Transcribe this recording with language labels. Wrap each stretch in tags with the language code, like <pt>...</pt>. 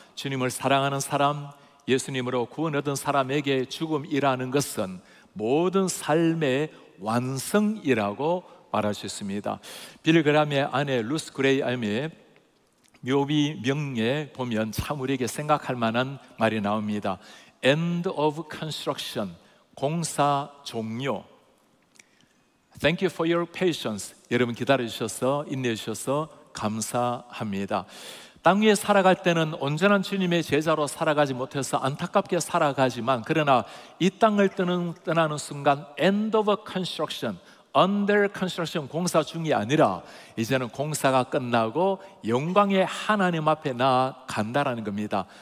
<ko>주님을 사랑하는 사람, 예수님으로 구원 얻은 사람에게 죽음이라는 것은 모든 삶의 완성이라고 말할 수 있습니다. 빌리 그람의 아내 루스 그레이엄의 묘비 명예에 보면 참 우리에게 생각할 만한 말이 나옵니다.</ko> <en>End of construction, 공사 종료. Thank you for your patience.</en> <ko>여러분 기다려주셔서, 인내해주셔서 감사합니다. 땅 위에 살아갈 때는 온전한 주님의 제자로 살아가지 못해서 안타깝게 살아가지만, 그러나 이 땅을 떠나는 순간</ko> <en>End of construction, under construction,</en> <ko>공사 중이 아니라 이제는 공사가 끝나고 영광의 하나님 앞에 나아간다라는 겁니다.</ko>